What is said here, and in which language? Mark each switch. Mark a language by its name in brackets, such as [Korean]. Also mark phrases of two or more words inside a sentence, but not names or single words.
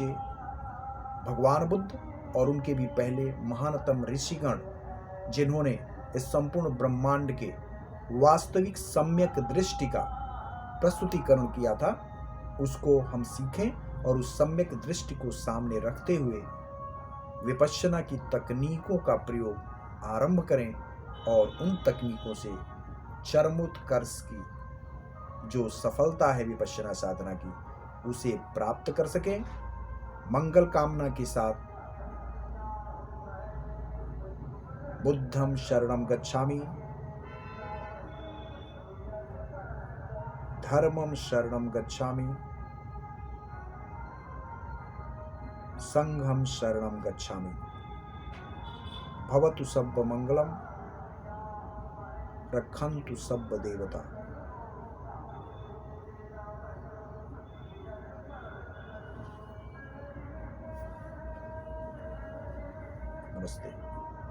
[Hindi] भगवान बुद्ध और उनके भी पहले महानतम ऋषिगण जिन्होंने इस संपूर्ण ब्रह्मांड के वास्तविक सम्यक दृष्टि का प्रस्तुतिकरण किया था, उसको हम सीखें और उस सम्यक दृष्टि को सामने रखते हुए विपश्यना की तकनीकों का प्रयोग आरंभ करें और उन तकनीकों से चरमोत्कर्ष की जो सफलता है विपश्यना साधना की, उसे प्राप्त कर सकें। मंगल कामना के साथ [Pali] बुद्धं शरणं गच्छामि, धर्मं शरणं गच्छामि, संघं शरणं गच्छामि। भवतु सब्ब मंगलम, रक्षन्तु सब्ब देवता। [Hindi] नमस्ते।